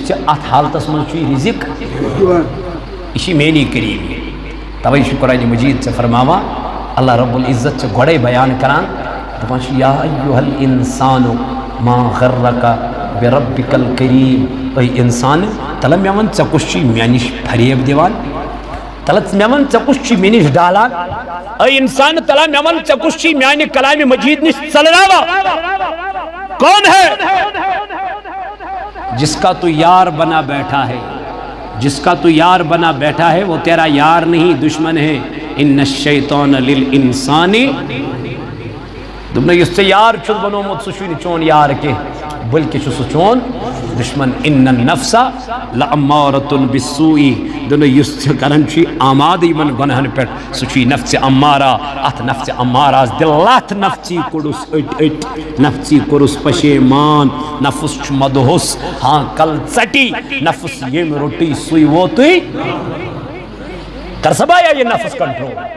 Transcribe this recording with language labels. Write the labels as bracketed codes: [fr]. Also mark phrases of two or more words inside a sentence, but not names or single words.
[ks] ژےٚ اتھ حالتس منٛز چھُے رِزق یہِ چھِ میٛٲنی کریٖمی تَوَے چھُ قرآنِ مجیٖد ژےٚ فرماوان اللہ رب العزت چھُ گۄڈے بیان کران دَپان چھُ [ar] یا ایُّہَ الانسانُ ما غرک بربک الکریم [ks] اے انسان تلہ مےٚ وَن ژےٚ کُس چھُے مےٚ نِش فریب دِوان تلہ مےٚ وَن ژےٚ کُس چھُے مےٚ نِش ڈالان اے انسان تلہ مےٚ وَن ژےٚ کُس چھُے میانہِ کلامِ مجیٖد نِش ژلراوان [ur] کون ہے جس کا تو یار بنا بیٹھا ہے جس کا تو یار بنا بیٹھا ہے وہ تیرا یار نہیں دشمن [ks] ہے [ar] ان الشیطان للانسان [ks] دوٚپنَے یُس ژےٚ یار چھُس بنومُت سُہ چھُے نہٕ چون یار کینٛہہ بلکہِ چھُ سُہ چون دشمن [ar] ان النفس لامارۃ بالسوء [ks] دوٚپنَے یُس ژےٚ کران چھُے آمادٕ یِمن گۄنہن پٮ۪ٹھ سُہ چھُے نفسِ امارہ اتھ نفسِ امارہس دِل لتھ نفژی کوٚڑُس أٹۍ نفژی کوٚرُس پشیمان نفس چھُ مدہوس ہاں کل ژٹی نفس ییٚمۍ روٚٹٕے سُے ووتُے کر سا بایا یہ نفس کنٹرول